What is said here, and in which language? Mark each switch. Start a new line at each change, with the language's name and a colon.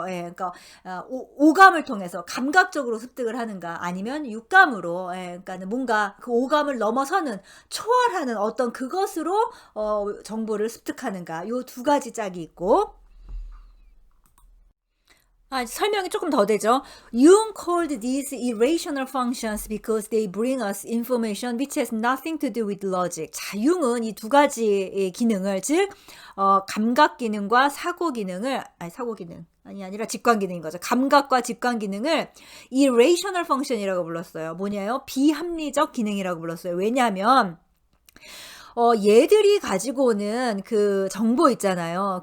Korean: 그러니까 오감을 통해서 감각적으로 습득을 하는가 아니면 육감으로 그러니까는 뭔가 그 오감을 넘어서는 초월하는 어떤 그것으로 정보를 습득하는가 요 두 가지 짝이 있고 설명이 조금 더 되죠.
English: Jung called these irrational functions because they bring us information which has nothing to do with logic.
Korean: 자, 융은 이 두 가지 기능을 즉 감각 기능과 사고 기능을 아니라 직관 기능인 거죠. 감각과 직관 기능을 irrational function이라고 불렀어요. 뭐냐요? 비합리적 기능이라고 불렀어요. 왜냐하면 얘들이 가지고 오는 그 정보 있잖아요.